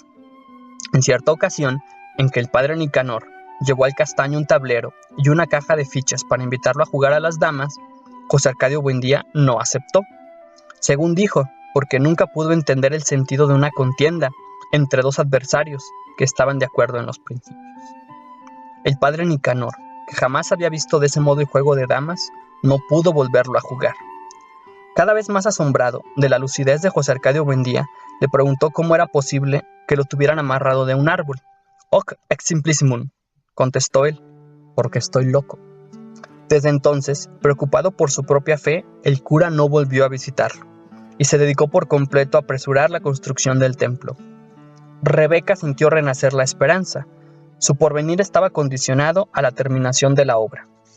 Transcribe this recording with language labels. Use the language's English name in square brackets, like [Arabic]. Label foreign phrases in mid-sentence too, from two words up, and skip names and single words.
[Spanish] En cierta ocasión, en que el padre Nicanor llevó al castaño un tablero y una caja de fichas para invitarlo a jugar a las damas, José Arcadio Buendía no aceptó, según dijo, porque nunca pudo entender el sentido de una contienda entre dos adversarios que estaban de acuerdo en los principios. El padre Nicanor, que jamás había visto de ese modo el juego de damas, no pudo volverlo a jugar. Cada vez más asombrado de la lucidez de José Arcadio Buendía, le preguntó cómo era posible que lo tuvieran amarrado de un árbol. [Latin] «Hoc ex simplissimum», [Spanish] contestó él, «porque estoy loco». Desde entonces, preocupado por su propia fe, el cura no volvió a visitarlo, y se dedicó por completo a apresurar la construcción del templo. Rebeca sintió renacer la esperanza. Su porvenir estaba condicionado a la terminación de la obra.